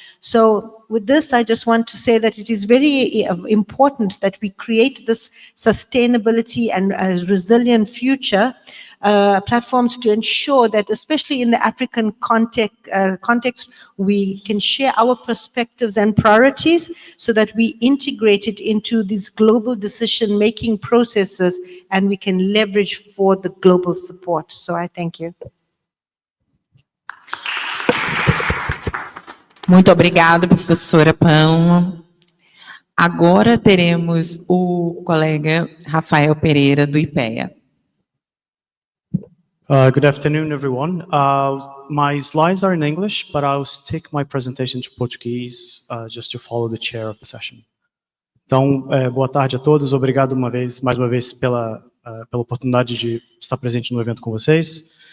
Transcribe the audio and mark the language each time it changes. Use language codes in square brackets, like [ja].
[en] So with this, I just want to say that it is very important that we create this sustainability and resilient future platforms to ensure that, especially in the African context, we can share our perspectives and priorities so that we integrate it into these global decision-making processes and we can leverage for the global support. So I thank you. [pt] Muito obrigada, professora Pão. Agora teremos o colega Rafael Pereira, do IPEA. [en] Good afternoon, everyone. My slides are in English, but I'll stick my presentation to Portuguese just to follow the chair of the session. [pt] Então, boa tarde a todos. Obrigado mais uma vez pela oportunidade de estar presente no evento com vocês.